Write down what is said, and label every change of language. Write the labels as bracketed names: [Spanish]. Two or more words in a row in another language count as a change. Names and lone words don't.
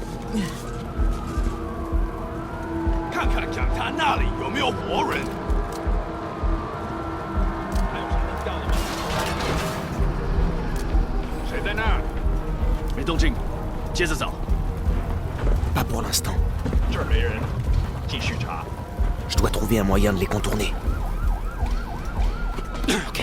[Chinese] 看看讲台那里有没有活人。还有谁能掉的吗？谁在那儿？没动静，接着找。 [French] Pas pour l'instant. [Chinese] 这儿没人，继续查。 [French] Je dois trouver un moyen de les contourner. Ok.